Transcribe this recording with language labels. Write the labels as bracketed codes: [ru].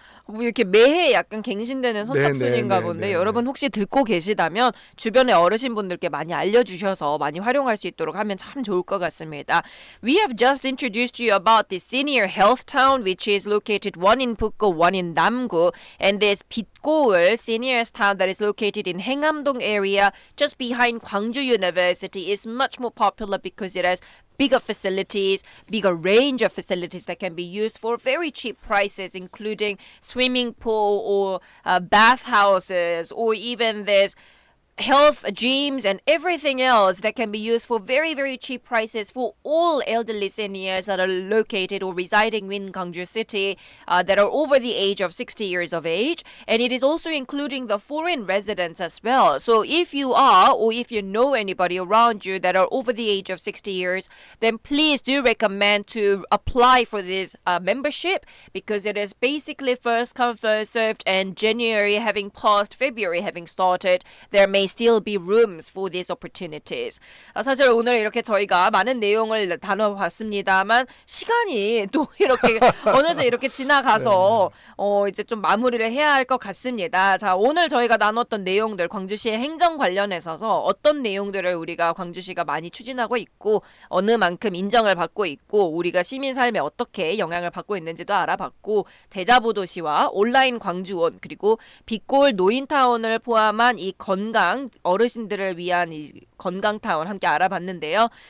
[ko] 뭐 이렇게 매해 약간 갱신되는 선착순인가 네네네네. 본데 여러분 혹시 듣고 계시다면 주변에 어르신분들께 많이 알려주셔서 많이 활용할 수 있도록 하면 참 좋을 것 같습니다. [en] We have just introduced you about the senior health town which is located one in Pukgo, one in Namgu, and this Pitgoul senior town that is located in Hengamdong area just behind Gwangju University is much more popular because it has bigger facilities, bigger range of facilities that can be used for very cheap prices, including swimming pool or bathhouses, or even there's health gyms and everything else that can be used for very, very cheap prices for all elderly seniors that are located or residing in Gwangju City that are over the age of 60 years of age. And it is also including the foreign residents as well. So if you are, or if you know anybody around you that are over the age of 60 years, then please do recommend to apply for this membership, because it is basically first come, first served, and January having passed, February having started, there may still be rooms for these opportunities. [ko] 사실 오늘 이렇게 저희가 많은 내용을 다뤄봤습니다만 시간이 또 이렇게 어느새 이렇게 지나가서 이제 좀 마무리를 해야 할 것 같습니다. 자, 오늘 저희가 나눴던 내용들, 광주시의 행정 관련해서 어떤 내용들을 우리가 광주시가 많이 추진하고 있고 어느 만큼 인정을 받고 있고 우리가 시민 삶에 어떻게 영향을 받고 있는지도 알아봤고, 대자보도시와 온라인 광주원, 그리고 빛골 노인타운을 포함한 이 건강 어르신들을 위한 이 건강타운 함께 알아봤는데요.